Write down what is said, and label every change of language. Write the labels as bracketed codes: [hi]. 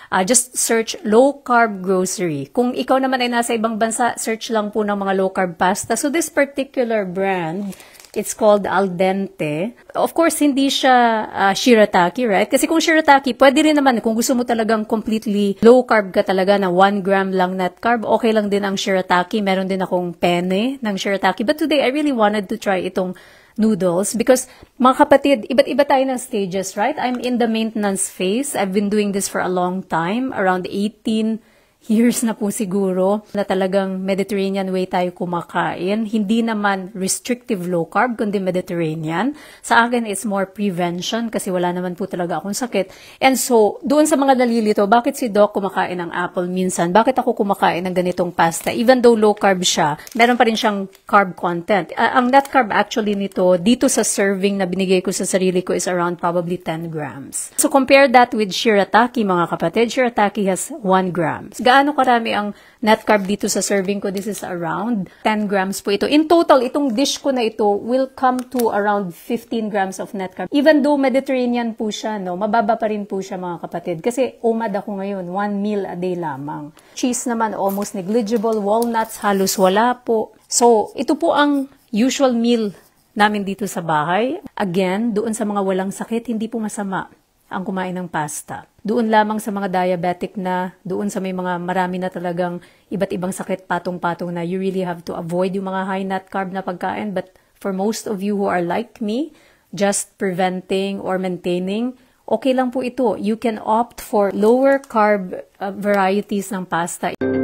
[en] Just search low-carb grocery. [tl] Kung ikaw naman ay nasa ibang bansa, search lang po ng mga low-carb pasta. [en] So this particular brand, it's called Al Dente. [tl] Of course, hindi siya shirataki, right? Kasi kung shirataki, pwede rin naman, kung gusto mo talagang [en] completely low carb [tl] ka talaga na 1 gram lang net carb, okay lang din ang shirataki. Meron din akong penne ng shirataki. [en] But today, I really wanted to try itong noodles because, mga kapatid, [tl] iba't iba tayo ng [en] stages, right? I'm in the maintenance phase. I've been doing this for a long time, around 18 years [tl] na po siguro na talagang Mediterranean way tayo kumakain. Hindi naman restrictive low carb, kundi Mediterranean. Sa akin, [en] it's more prevention [tl] kasi wala naman po talaga akong sakit. And so, doon sa mga nalilito, bakit si Doc kumakain ng apple minsan? Bakit ako kumakain ng ganitong pasta? [en] Even though low carb siya, [tl] meron pa rin siyang [en] carb content. [tl] Ang net carb actually nito, dito sa serving na binigay ko sa sarili ko is around probably 10 grams. [en] So, compare that with shirataki, [tl] mga kapatid. [en] Shirataki has 1 grams. [tl] Gaano karami ang net carb dito sa serving ko? [en] This is around 10 grams po ito. In total, itong dish ko na ito will come to around 15 grams of net carb. Even though [tl] Mediterranean po siya, mababa pa rin po siya mga kapatid. Kasi umad ako ngayon, 1 meal a day lamang. Cheese naman, almost negligible. Walnuts, halos wala po. So, ito po ang usual meal namin dito sa bahay. Again, doon sa mga walang sakit, hindi po masama ang kumain ng pasta. Doon lamang sa mga diabetic na, doon sa may mga marami na talagang iba't ibang sakit patong-patong na [en] you really have to avoid [tl] yung mga high net carb na pagkain. [en] But for most of you who are like me, just preventing or maintaining, [tl] okay lang po ito. [en] You can opt for lower carb varieties ng pasta.